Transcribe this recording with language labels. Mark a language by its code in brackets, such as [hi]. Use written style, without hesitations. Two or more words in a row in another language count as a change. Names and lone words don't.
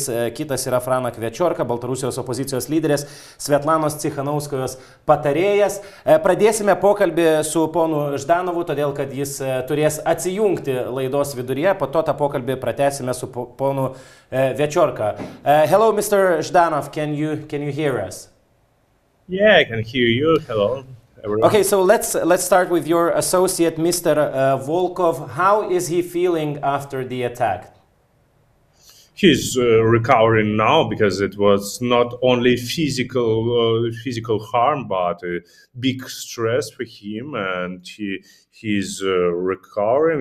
[lt] Kitas yra Franakas Viačorka, Baltarusijos opozicijos lyderis, Sviatlanos Cichanouskajos patarėjas. Pradėsime pokalbį su ponu Ždanovu, todėl kad jis turės atsijungti laidos viduryje. Po to tą pokalbį pratęsime su ponu Viačorka. [en] Hello, Mr. Ždanov, can you hear us? Yeah, I can hear you. Hello, everyone. Okay, so let's start with your associate, Mr. Volkov. How is he feeling after the attack? He's recovering now because it was not only physical harm, but a big stress for him, and he's recovering.